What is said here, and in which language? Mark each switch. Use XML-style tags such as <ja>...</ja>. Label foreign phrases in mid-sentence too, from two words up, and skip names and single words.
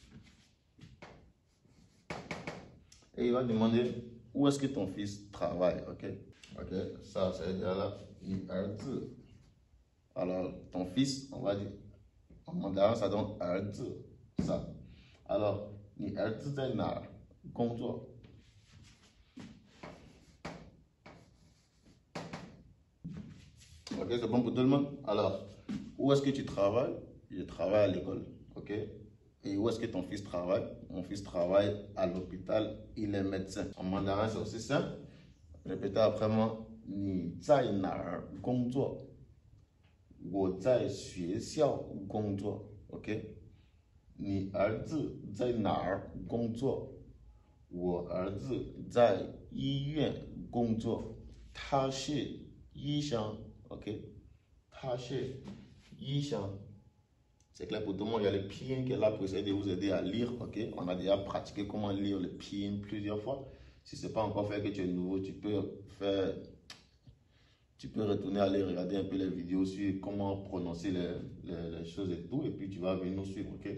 <fr>Et il va demander où est-ce que ton fils travaille, ok? Ok, ça c'est là, alors ton fils, on va dire, en mandarin ça donne ça. Alors, ni</fr> <zh>在哪儿工作?</zh> <fr>Ok, c'est bon pour tout le monde? Alors, où est-ce que tu travailles? Je travaille à l'école, ok? Et où est-ce que ton fils travaille? Mon fils travaille à l'hôpital, il est médecin. En mandarin, c'est aussi simple. Répétez après moi.</fr> <zh>你在哪儿工作? 我在学校工作</zh> <en>OK?</en> <zh>你儿子在哪儿工作? 我儿子在医院工作。他是医生</zh> <en>OK?</en> <zh>他是医生。</zh> <fr>C'est clair pour tout le monde, il y a le pinyin qui est là pour essayer de vous aider à lire, ok? On a déjà pratiqué comment lire le pinyin plusieurs fois. Si ce n'est pas encore fait, que tu es nouveau, tu peux retourner aller regarder un peu les vidéos sur comment prononcer les choses et tout, et puis tu vas venir nous suivre, ok?</fr>